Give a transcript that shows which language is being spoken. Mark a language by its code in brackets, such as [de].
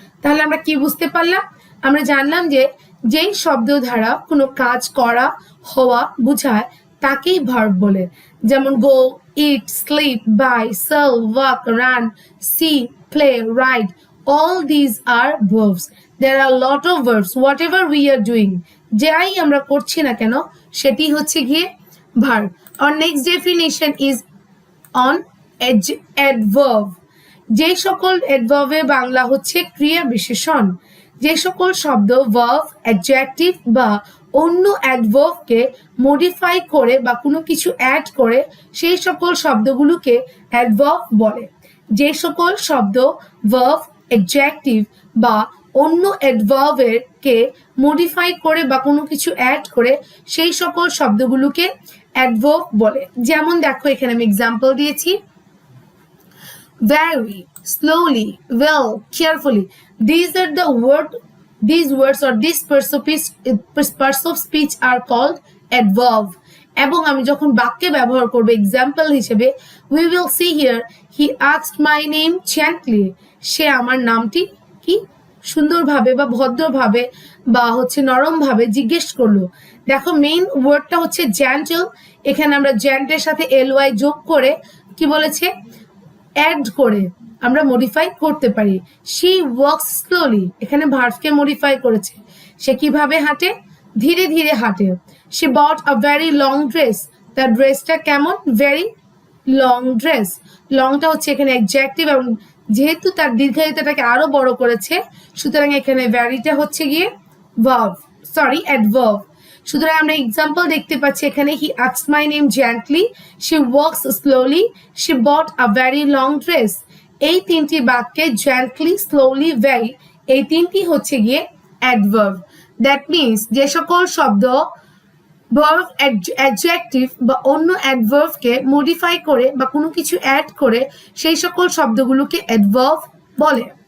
[bn] তাহলে আমরা কি বুঝতে পারলাম? আমরা জানলাম যে যেই শব্দ দ্বারা কোনো কাজ করা, হওয়া বোঝায় তাকেই ভার্ব বলে। [en] যেমন go, eat, sleep, buy, sell, walk, run, see, play, write, all these are verbs. There are a lot of verbs. Whatever we are doing, [bn] যাই আমরা করছি না কেন সেটি হচ্ছে গিয়ে [en] verb. Our next definition is on adverb. [bn] যে সকল adverb বাংলা হচ্ছে ক্রিয়া বিশেষণ। যে সকল শব্দ verb, adjective বা অন্য অ্যাডভার্বকে মডিফাই করে বা কোনো কিছু অ্যাড করে সেই সকল শব্দগুলোকে অ্যাডভার্ব বলে। যে সকল শব্দ ভার্ব, অ্যাডজেক্টিভ বা অন্য অ্যাডভার্বের কে মডিফাই করে বা কোনো কিছু অ্যাড করে সেই সকল শব্দগুলোকে অ্যাডভার্ব বলে। যেমন দেখো এখানে আমি এক্সাম্পল দিয়েছি, very, slowly, well, carefully. [en] These are the these words or this parts of speech are called adverb. [bn] এবং আমি যখন বাক্যে ব্যবহার করব এক্সাম্পল হিসেবে, [en] we will see here, he asked my name gently. [bn] সে আমার নামটি কি সুন্দরভাবে বা ভদ্রভাবে বা নরমভাবে জিজ্ঞেস করলো। দেখো মেইন ওয়ার্ডটা হচ্ছে জেন্টল, এখানে আমরা জেন্টের সাথে ly যোগ করে কি বলেছে, অ্যাড করে আমরা মডিফাই করতে পারি। [en] she walks slowly, [bn] এখানে ভার্বকে মডিফাই করেছে। সে কিভাবে হাঁটে, ধীরে ধীরে হাঁটে। [en] she bought a very long dress, [bn] তার ড্রেসটা কেমন, [en] Very long dress. [bn] লংটা হচ্ছে এখানে অ্যাডজেক্টিভ এবং যেহেতু তার দীর্ঘায়িতাটাকে আরো বড় করেছে সুতরাং এখানে ভ্যারিটা হচ্ছে গিয়ে ভার্ব, সরি অ্যাডভার্ব। সুতরাং আমরা এক্সাম্পল দেখতে পাচ্ছি এখানে, [en] he asked my name gently, she walks slowly, she bought a very long dress। [bn] এই তিনটি বাক্যে gently, slowly, very এই তিনটি হচ্ছে গিয়ে অ্যাডভার্ব। দ্যাট মিনস যে সকল শব্দ ভার্ব, অ্যাডজেক্টিভ বা অন্য অ্যাডভার্বকে মডিফাই করে বা কোনো কিছু অ্যাড করে সেই সকল শব্দগুলোকে অ্যাডভার্ব বলে।